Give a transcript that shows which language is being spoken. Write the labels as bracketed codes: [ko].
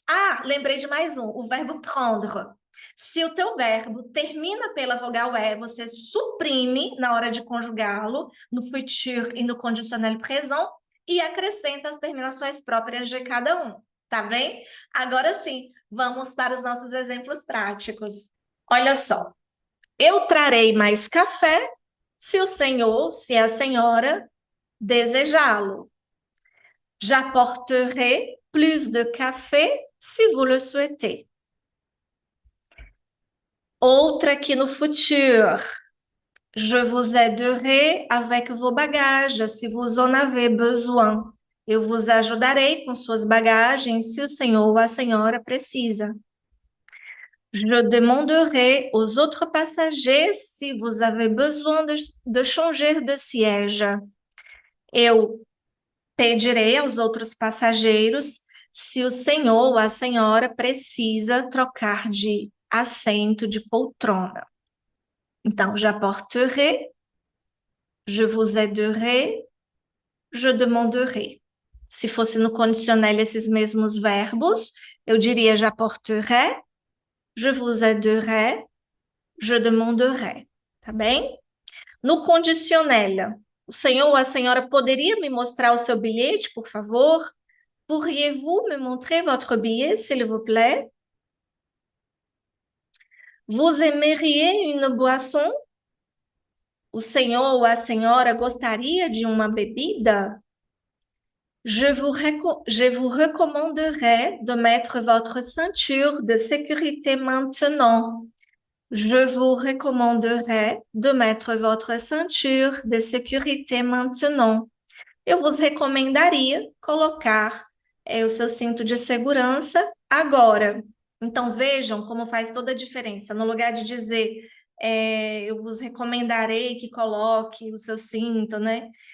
[pt] Ah, lembrei de mais um, o verbo prendre. Se o teu verbo termina pela vogal você suprime na hora de conjugá-lo, no futur e no conditionnel présent, e acrescenta as terminações próprias de cada um, tá bem? Agora sim, vamos para os nossos exemplos práticos. Olha só, eu trarei mais café se o senhor, se a senhora desejá-lo. [fr] J'apporterai plus de café si vous le souhaitez. [pt] Outra aqui no [fr] futur. Je vous aiderai avec vos bagages si vous en avez besoin. [pt] Eu vos ajudarei com suas bagagens se o senhor ou a senhora precisa. [fr] Je demanderai aux autres passagers si vous avez besoin de changer de siège. [pt] Eu pedirei aos outros passageiros se o senhor ou a senhora precisa trocar de assento, de poltrona. Então, [fr] j'apporterai, je vous aiderai, je demanderai. [pt] Se fosse no conditionnel esses mesmos verbos, eu diria [fr] j'apporterai, je vous aiderai, je demanderai, [pt] tá bem? No conditionnel, o senhor ou a senhora poderia me mostrar o seu bilhete, por favor? [fr] Pourriez-vous me montrer votre billet, s'il vous plaît? Vous aimeriez une boisson? [pt] O senhor ou a senhora gostaria de uma bebida? [fr] Je vous recommanderais de mettre votre ceinture de sécurité maintenant. Je vous recommanderais de mettre votre ceinture de sécurité maintenant. [pt] Eu vos recomendaria colocar o seu cinto de segurança agora. Então vejam como faz toda a diferença. No lugar de dizer eu vos recomendarei que coloque o seu cinto, né?